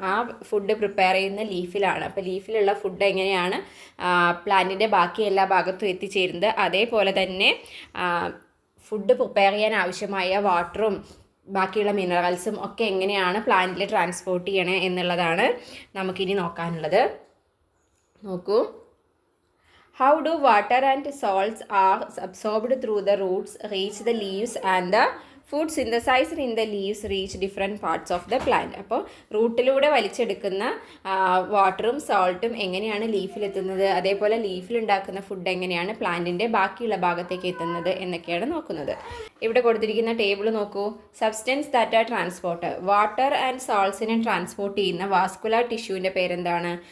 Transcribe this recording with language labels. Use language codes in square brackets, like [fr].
[ml] ആ food prepare ചെയ്യുന്ന ലീഫിലാണ്. അപ്പോൾ ലീഫിലുള്ള ഫുഡ് എങ്ങനെയാണ് പ്ലാന്റിൻ്റെ ബാക്കി എല്ലാ ഭാഗത്തും എത്തിച്ചേരുന്നത്, അതേപോലെ തന്നെ ഫുഡ് പ്രിപ്പയർ ചെയ്യാൻ ആവശ്യമായ വാട്ടറും ബാക്കിയുള്ള മിനറൽസും ഒക്കെ എങ്ങനെയാണ് പ്ലാന്റിൽ ട്രാൻസ്പോർട്ട് ചെയ്യണേ എന്നുള്ളതാണ് നമുക്കിനി നോക്കാനുള്ളത്. നോക്കൂ. [en] How do water and salts are absorbed through the roots, reach the leaves, and the food synthesized in the leaves reach different parts of the plant? [ml] അപ്പോൾ റൂട്ടിലൂടെ വലിച്ചെടുക്കുന്ന വാട്ടറും സോൾട്ടും എങ്ങനെയാണ് ലീഫിലെത്തുന്നത്, അതേപോലെ ലീഫിലുണ്ടാക്കുന്ന ഫുഡ് എങ്ങനെയാണ് പ്ലാന്റിൻ്റെ ബാക്കിയുള്ള ഭാഗത്തേക്ക് എത്തുന്നത് എന്നൊക്കെയാണ് നോക്കുന്നത്. ഇവിടെ കൊടുത്തിരിക്കുന്ന ടേബിൾ നോക്കൂ. [en] Substance that are transport. [ml] Water and സോൾട്സിനെ transport ചെയ്യുന്ന വാസ്കുലർ ടിഷ്യൂവിൻ്റെ പേരെന്താണ്?